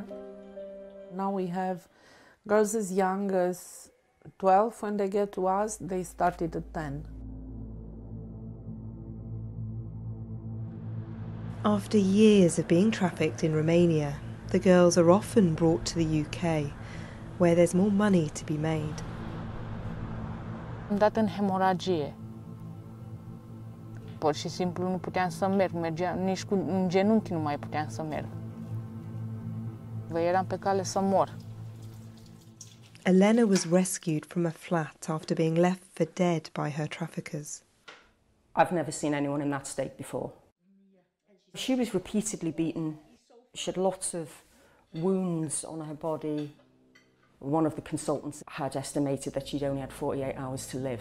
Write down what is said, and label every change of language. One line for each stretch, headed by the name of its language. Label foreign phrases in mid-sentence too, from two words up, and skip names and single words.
English: Now we have girls as young as 12. When they get to us, they started at 10. After years of being trafficked in Romania, the girls are often brought to the UK, where there's more money to be made.
Romanian: Am dat în hemoragie. Pur și simplu nu puteam să merg, nici în genunchi nu mai puteam să merg. Eram pe cale să mor.
English: Elena was rescued from a flat after being left for dead by her traffickers. I've never seen anyone in that state before. She was repeatedly beaten. She had lots of wounds on her body. One of the consultants had estimated that she'd only had 48 hours to live.